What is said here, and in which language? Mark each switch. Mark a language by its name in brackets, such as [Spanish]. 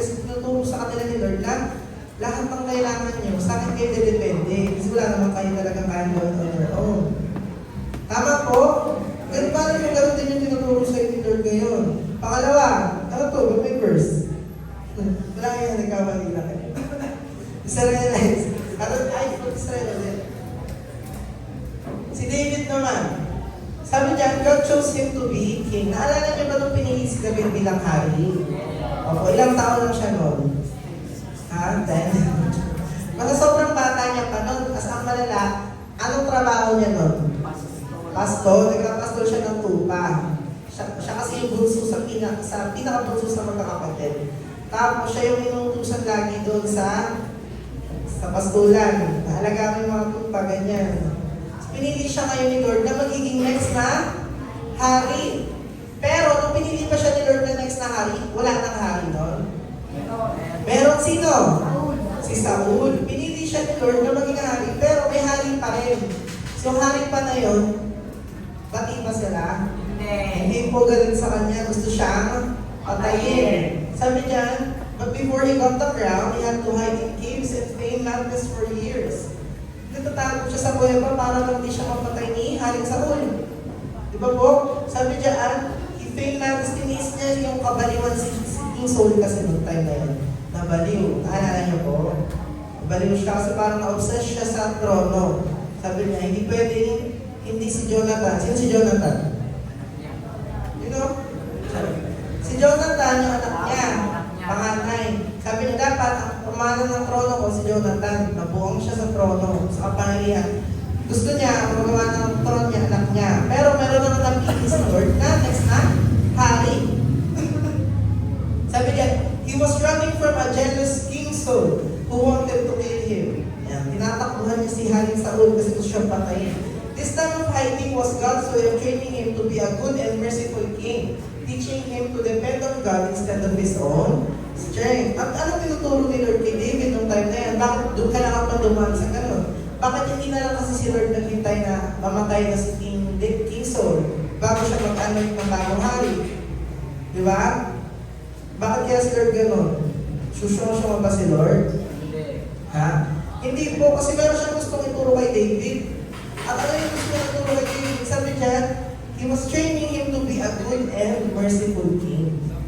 [Filipino] Kasi tinuturo sa kanila ni Lord na lahat ng kailangan nyo, sa akin kayo depende. Kasi wala naman kayo talaga kaya gawin [English] on your own. [Filipino] Tama po? Ganun pa rin yung ganun din yung tinuturo sa ni Lord ngayon. Pangalawa, ano to? Ba't may verse? Wala yan, nagkamali lang kayo. Israelites. Israelites. Si David naman, sabi niya, [English] God chose him to be king. [Filipino] Naalala niyo ba nung pinili si David bilang hari? Opo, ilang taon lang siya noon? 10. Basta sobrang bata niya pa noon. As ang malala, anong trabaho niya noon? Pastor. Nagkapastor siya ng tupa. Siya kasi yung bunso sa pinaka-bunso sa magkakapatid. Tapos siya yung inuutusan lagi doon sa pastulan. Naalagaan yung mga tupa, ganyan. So, pinili siya ngayon ni Lord na magiging next na hari. Pero nung pinili pa siya ni Lord na next na hari, wala nang hari noon. Meron sino? Si Saul. Pinili siya ni Lord na maging hari, pero may hari pa rin. So hari pa na yun, pati pa sila? Hindi po ganun sa kanya. Gusto siyang patayin. Sabi niya, [English] But before he got the crown, he had to hide in caves and feign madness for years. [Filipino] Natatakot siya sa kuweba para lang di siya mapatay ni Haring Saul. Di ba po? Sabi diyan, [English] he feigned madness, [Filipino] tiniis niya yung kabaliwan si King Saul kasi noong time na yun. Nabaliw. Naalala niyo po? Nabaliw siya kasi parang na-obsess siya sa trono. Sabi niya, hindi pwedeng hindi si Jonathan. Sino si Jonathan? [English] You know? [Filipino] Si Jonathan, yung anak niya, panganay. Sabi niya, dapat ang pamana ng trono ko si Jonathan. Nabuong siya sa trono, sa kapangyarihan. Gusto niya, ang magawa ng trono niya, anak niya. Pero meron naman napili si Lord na next na, hari. Sabi niya, [English] he was running from a jealous King Saul who wanted to kill him. [Filipino] Yan, tinatakbuhan niya si Haring Saul kasi gusto siyang patayin. [English] This time of hiding was God's way of training him to be a good and merciful king, teaching him to depend on God instead of his own strength. [Filipino] At ano tinuturo ni Lord kay David nung time na yan? Bakit doon ka nakapag dumaan sa ganun? Bakit hindi na lang kasi si Lord naghintay na mamatay na si King Saul bago siya mag-anoint ng bagong hari? Di ba? Bakit kaya si Lord ganun? Susunod ba si Lord? Hindi. Ha? Hindi po, kasi meron siyang gustong ituro kay David. At ano yung gusto niya ituro kay David? Sabi niya, [English] he was training him to be a good and merciful king.